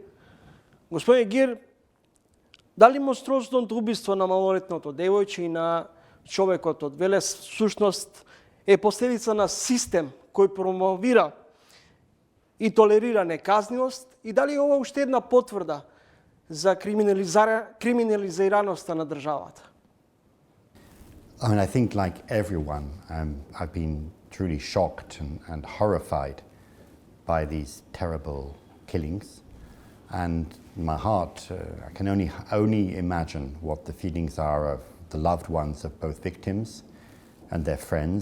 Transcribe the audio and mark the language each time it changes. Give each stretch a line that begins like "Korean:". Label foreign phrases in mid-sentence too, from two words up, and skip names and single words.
Macedonian: Господин Гир, дали монструозното убиство на малолетното девојче и на човекот од Велес всушност е последица на систем кој промовира и толерира неказнивост и дали е ова уште една потврда за криминализираноста на државата?
English: I mean, I think like everyone, I've been truly shocked and horrified by these terrible killings. And in my heart, I can only imagine what the feelings are of the loved ones of both victims and their friends.